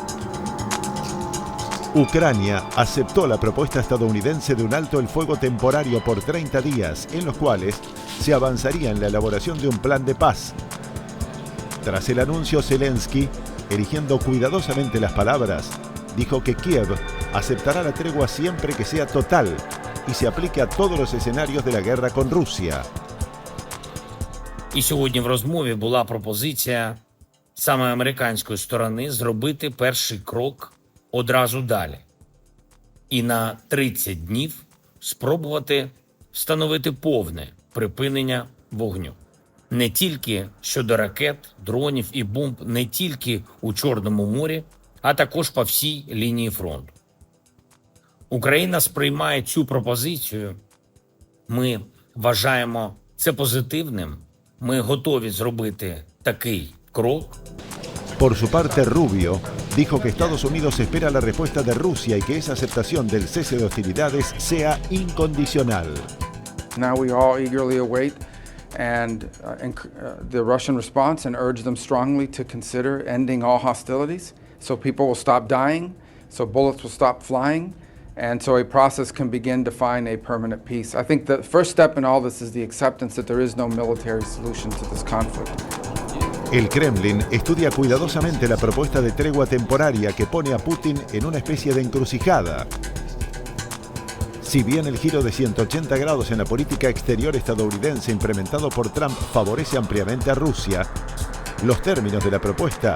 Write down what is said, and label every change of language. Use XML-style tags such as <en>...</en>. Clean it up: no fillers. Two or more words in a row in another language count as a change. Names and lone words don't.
<es>Ucrania aceptó la propuesta estadounidense de un alto el fuego temporario por 30 días, en los cuales se avanzaría en la elaboración de un plan de paz. Tras el anuncio, Zelensky, eligiendo cuidadosamente las palabras, dijo que Kiev aceptará la tregua siempre que sea total y se aplique a todos los escenarios de la guerra con Rusia.</es> <uk>І сьогодні в розмові була пропозиція саме американської сторони зробити перший крок одразу далі. І на 30 днів спробувати встановити повне припинення вогню. Не тільки щодо ракет, дронів і бомб, не тільки у Чорному морі, а також по всій лінії фронту. Україна сприймає цю пропозицію. Ми вважаємо це позитивним. Ми готові зробити такий крок.</uk> <es>Por su parte, Rubio dijo que Estados Unidos espera la respuesta de Rusia y que esa aceptación del cese de hostilidades sea incondicional.</es> <en>Now we all eagerly await the Russian response and urge them strongly to consider ending all hostilities so people will stop dying, so bullets will stop flying, and so a process can begin to find a permanent peace. I think the first step in all this is the acceptance that there is no military solution to this conflict.</en> <es>El Kremlin estudia cuidadosamente la propuesta de tregua temporaria que pone a Putin en una especie de encrucijada. Si bien el giro de 180 grados en la política exterior estadounidense implementado por Trump favorece ampliamente a Rusia, los términos de la propuesta</es>